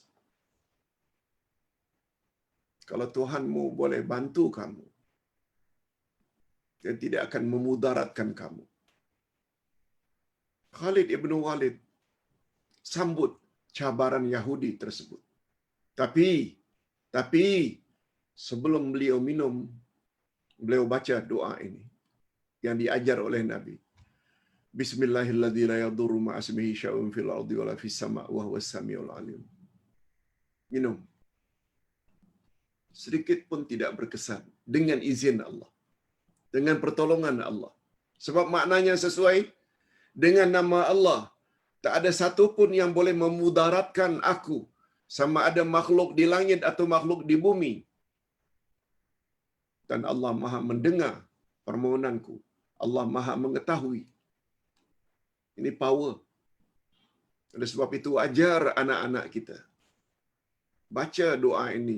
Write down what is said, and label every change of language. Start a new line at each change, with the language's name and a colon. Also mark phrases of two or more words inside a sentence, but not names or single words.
Malay: Kalau Tuhanmu boleh bantu kamu, dia tidak akan memudaratkan kamu. Khalid ibn Walid sambut cabaran Yahudi tersebut. Tapi sebelum beliau minum, beliau baca doa ini yang diajar oleh Nabi.
Arabic: بسم الله الرحمن الرحيم لا يضر مع اسمه شيء في الأرض ولا في السماء وهو السميع العليم.
Malay: Minum. Sedikit pun tidak berkesan, dengan izin Allah, dengan pertolongan Allah. Sebab maknanya sesuai dengan nama Allah. Tak ada satu pun yang boleh memudaratkan aku, sama ada makhluk di langit atau makhluk di bumi. Dan Allah maha mendengar permohonanku. Allah maha mengetahui. Ini power. Oleh sebab itu ajar anak-anak kita baca doa ini.